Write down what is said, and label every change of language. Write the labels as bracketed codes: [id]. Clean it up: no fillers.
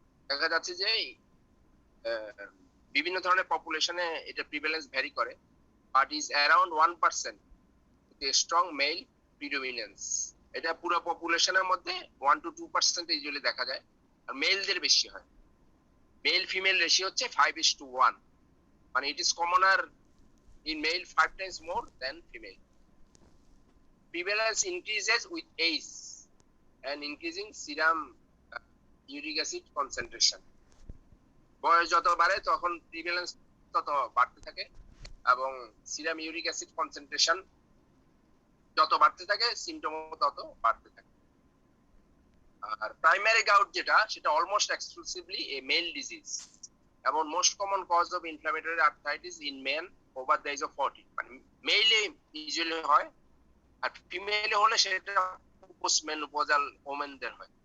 [bn] দেখা যাচ্ছে যে বিভিন্ন ধরনের পপুলেশনে এটা প্রিভ্যালেন্স ভ্যারি করে, [en] But is around 1% with a strong male predominance. [bn] এটা পুরো পপুলেশনের মধ্যে 1 to 2% ইউজুয়ালি দেখা যায়, আর মেলদের বেশি হয়। মেল ফিমেল রেশিও হচ্ছে 5:1, মানে [en] It is commoner in male 5 times more than female. Prevalence increases with age and increasing serum uric acid concentration. [bn] বয়স যত বাড়ে তখন প্রিভ্যালেন্স তত বাড়তে থাকে এবং সিরাম ইউরিক অ্যাসিড কনসেন্ট্রেশন যত বাড়তে থাকে সিম্পটম তত বাড়তে থাকে। আর প্রাইমারি গাউট যেটা, সেটা [en] almost exclusively a male disease এবং most common cause of inflammatory arthritis in men over the age of 40, [bn] মানে মেইলে ইউজুয়ালি হয়, আর ফিমেলে হলে সেটা পোস্টমেনোপজাল ওমেনদের হয়।